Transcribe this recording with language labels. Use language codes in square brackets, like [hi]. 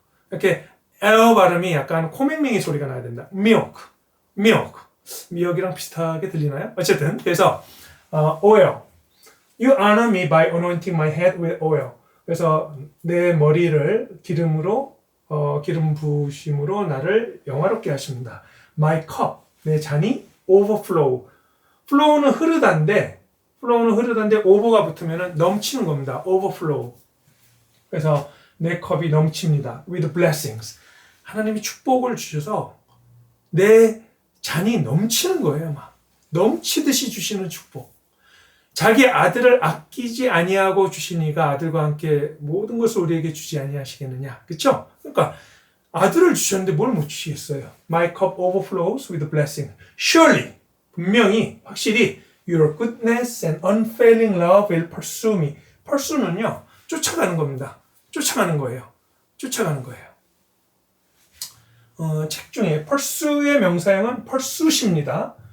[ko] 이렇게 에어 발음이 약간 코맹맹이 소리가 나야 된다. [en] milk. [ko] 미역이랑 비슷하게 들리나요? 어쨌든 그래서 oil. [en] You honor me by anointing my head with oil. [ko] 그래서 내 머리를 기름으로 기름 부으심으로 나를 영화롭게 하십니다. [en] My cup. [ko] 내 잔이 overflow. flow는 흐르다인데 over가 붙으면 넘치는 겁니다. [en] overflow. [ko] 그래서 내 컵이 넘칩니다. [en] with blessings. [ko] 하나님이 축복을 주셔서 내 잔이 넘치는 거예요. 막 넘치듯이 주시는 축복. 자기 아들을 아끼지 아니하고 주시니가 아들과 함께 모든 것을 우리에게 주지 아니하시겠느냐. 그렇죠? 그러니까 아들을 주셨는데 뭘 못 주시겠어요. [en] My cup overflows with blessing. Surely, [ko] 분명히, 확실히 [en] Your goodness and unfailing love will pursue me. [ko] pursue는요, 쫓아가는 겁니다. 쫓아가는 거예요. 책 중에 pursue의 명사형은 pursuit입니다.